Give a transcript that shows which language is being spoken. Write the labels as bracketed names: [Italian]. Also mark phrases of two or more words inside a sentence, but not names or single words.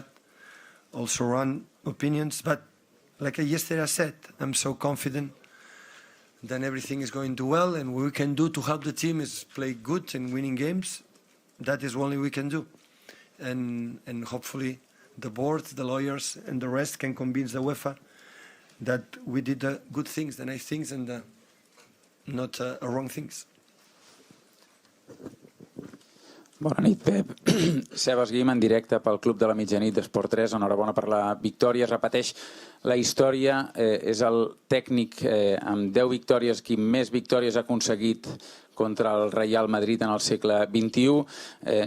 [English] Also run opinions, but like yesterday I said, I'm so confident that everything is going to well, and what we can do to help the team is play good and winning games. That is only we can do, and hopefully the board, the lawyers, and the rest can convince the UEFA that we did the good things, the nice things, and not wrong things. [Catalan] Bona nit, Pep. Sebas Guim en directe pel Club de la Mitjanit d'Esport 3. Enhorabona per la victòria. Es repeteix la història. És el tècnic amb 10 victòries qui més victòries ha aconseguit contra el Real Madrid en el segle XXI.